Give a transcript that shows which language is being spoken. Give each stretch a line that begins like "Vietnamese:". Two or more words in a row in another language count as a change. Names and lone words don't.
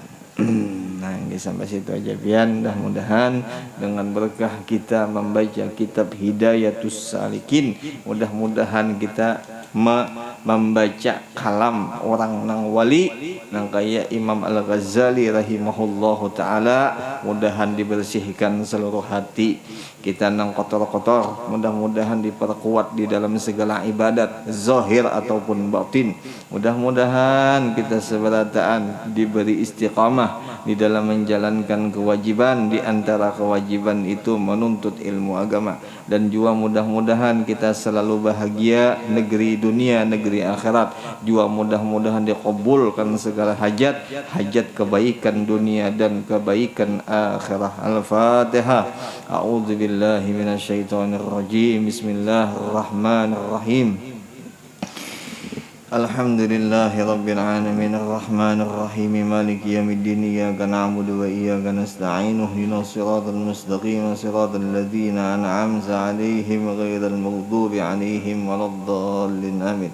Banjar: Nah, ini sampai situ aja pian.
Indonesian: Mudah-mudahan dengan berkah kita membaca kitab Hidayatus Salikin, mudah-mudahan kita membaca kalam orang nang wali nang kaya Imam Al-Ghazali
Arabic: رحمه الله تعالى,
Indonesian: mudahan dibersihkan seluruh hati kita nang kotor-kotor, mudah-mudahan diperkuat di dalam segala ibadat zahir ataupun batin. Mudah-mudahan kita seberataan diberi istiqamah di dalam menjalankan kewajiban, di antara kewajiban itu menuntut ilmu agama, dan juga mudah-mudahan kita selalu bahagia negeri dunia, negeri akhirat. Juga mudah-mudahan dikabulkan segala hajat, hajat kebaikan dunia dan kebaikan akhirat. Al-Fatihah.
Arabic: أعوذ بالله من الشيطان الرجيم. بسم الله الرحمن الرحيم. الحمد لله رب العالمين الرحمن الرحيم مالك يوم الدين إياك نعبد وإياك نستعين اهدنا الصراط المستقيم صراط الذين أنعمت عليهم غير المغضوب عليهم ولا الضالين آمين.